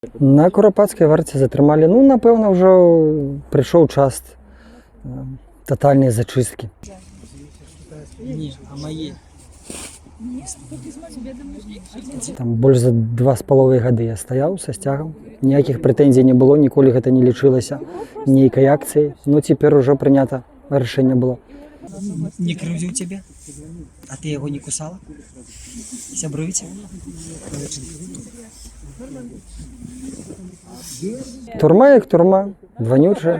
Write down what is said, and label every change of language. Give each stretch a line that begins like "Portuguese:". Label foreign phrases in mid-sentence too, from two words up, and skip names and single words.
Ukrainian: На Куропатській варті затримали. Ну, напевно, вже прийшов час тотальної зачистки. Ні, а мої.
Belarusian: Там больш за 2,5 гады я стаяў са сцягам. Ніякіх прэтэнзій не было, ніколі гэта не лічылася нейкай акцыяй. Ну, цяпер ужо прынята рашэнне было. Не крыўдзіў цябе? А ты яго не кусала? Сябруеце? Турма як турма, вонючая.